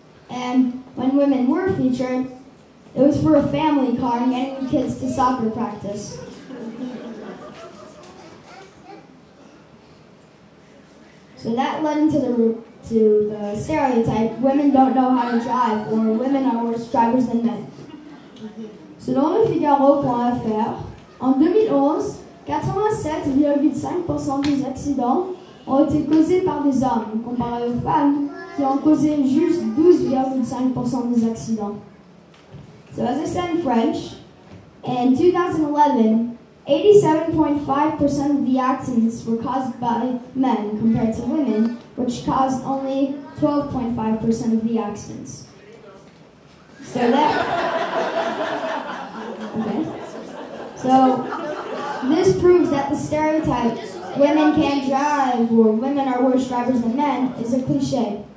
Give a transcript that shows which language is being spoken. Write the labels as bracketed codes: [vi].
[en] And when women were featured, it was for a family car and getting the kids to soccer practice. So that led into the stereotype, women don't know how to drive, or women are worse drivers than men. [fr] Selon le Figaro.fr, en 2011, 87,5% des accidents ont été causés par des hommes, comparé aux femmes qui ont causé juste 12,5% des accidents. [en] So as I said in French, in 2011, 87.5% of the accidents were caused by men compared to women, which caused only 12.5% of the accidents. So this proves that the stereotype, women can't drive or women are worse drivers than men, is a cliche.